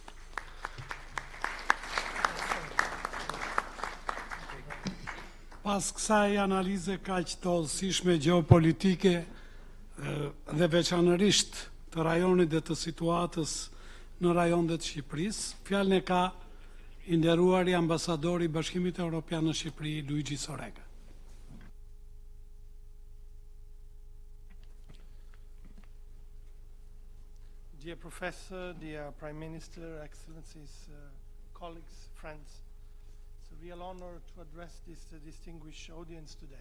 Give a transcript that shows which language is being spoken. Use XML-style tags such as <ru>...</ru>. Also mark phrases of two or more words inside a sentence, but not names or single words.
<sq>Pas kësaj analize kaq të hollësishme gjeopolitike dhe veçanërisht të rajonit dhe të situatës në rajonet të Shqipërisë, fjalën e ka i nderuari ambasadori i Bashkimit Evropian në Shqipëri, Luigi Sorega.</sq> <en>Dear Professor, dear Prime Minister, Excellencies, colleagues, friends, it's a real honor to address this distinguished audience today.</en>